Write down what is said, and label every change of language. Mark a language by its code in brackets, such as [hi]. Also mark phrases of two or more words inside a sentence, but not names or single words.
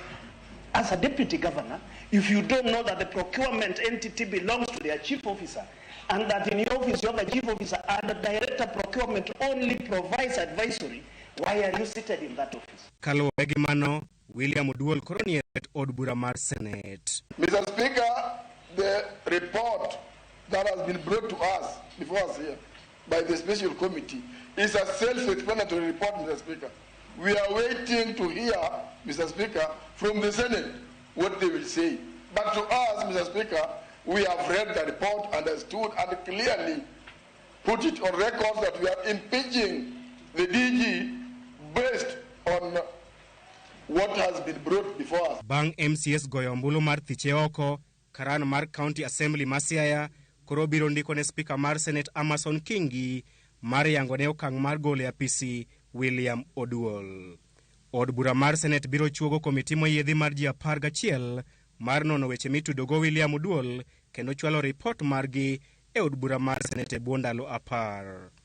[en] As a deputy governor, if you don't know that the procurement entity belongs to their chief officer and that in your office you have a chief officer and the director procurement only provides advisory, why are you seated in that office? [luo] Kaluwore gi mano, William Oduol koro ni e od bura mar Senate. [en] Mr. Speaker, the report that has been brought to us before us here by the special committee is a self-explanatory report, Mr. Speaker. We are waiting to hear, Mr. Speaker, from the Senate what they will say. But to us, Mr. Speaker, we have read the report, understood, and clearly put it on record that we are impeaching the DG based on what has been brought before us. [luo] Bang MCS goyo ombulu mar thiche oko, karan mar County Assembly ma Siaya koro biro ndiko ne Speaker mar Senate Amason Kingi mar yango ne okang' mar gole apisi William Oduol. Od bura mar Senate biro chuogo komiti moyiedhi mar ji 11 mar nono weche mitudogo William Oduol kendo chwalo ripot margi e od bura mar Senate bwo ndalo 10.